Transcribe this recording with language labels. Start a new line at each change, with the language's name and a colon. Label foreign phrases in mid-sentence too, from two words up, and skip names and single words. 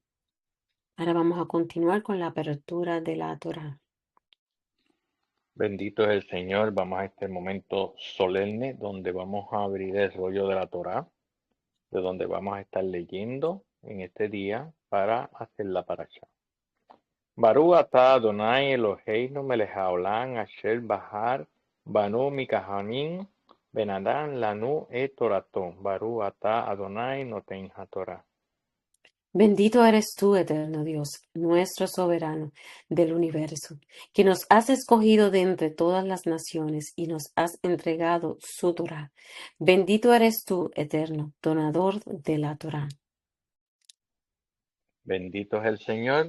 Spanish: Ahora vamos a continuar con la apertura de la Torá. Bendito es el Señor. Vamos a este momento solemne donde vamos a abrir el rollo de la Torá, de donde vamos a estar leyendo en este día para hacer la parasha.
Hebrew: ברוך אתה אדוני אלוהינו מלך העולם אשר בחר בנו מכל העמים ונתן לנו את תורתו. ברוך אתה אדוני נותן התורה.
Spanish: Bendito eres tú, eterno Dios, nuestro soberano del universo, que nos has escogido de entre todas las naciones y nos has entregado su Torá. Bendito eres tú, eterno, donador de la Torá. Bendito es el Señor.